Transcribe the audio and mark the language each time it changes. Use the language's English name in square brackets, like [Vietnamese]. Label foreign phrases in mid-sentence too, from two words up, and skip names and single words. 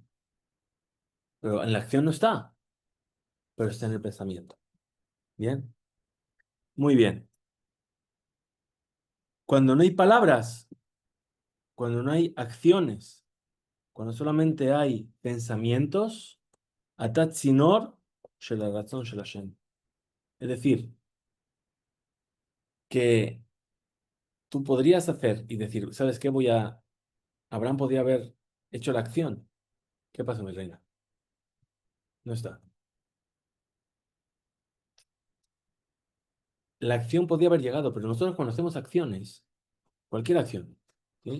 [Spanish] Pero en la acción no está, pero está en el pensamiento. ¿Bien? Muy bien. Cuando no hay palabras, cuando no hay acciones, cuando solamente hay pensamientos, [Hebrew] תחת צינור של הרצון של השם. [Spanish] Es decir, que tú podrías hacer y decir, ¿sabes qué? Abraham podría haber hecho la acción. ¿Qué pasa, mi reina? No está. La acción podría haber llegado, pero nosotros cuando hacemos acciones, cualquier acción, ¿sí?